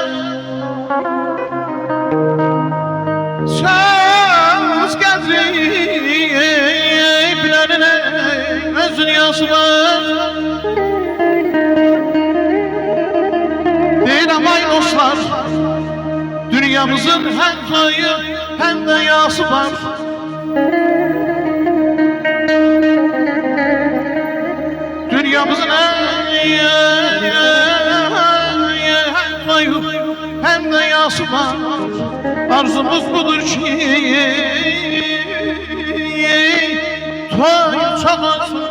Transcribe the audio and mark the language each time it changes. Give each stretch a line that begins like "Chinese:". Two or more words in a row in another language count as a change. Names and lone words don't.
Azerbaijani: Söz qədri bilənin öz dünyası var. Deyirəm ay dostlar, dünyamızın həm toyu həm də yası var. Dünyamızın
Turkish: hem de
Azerbaijani: yası var. Arzumuz budur ki toy çok olsun.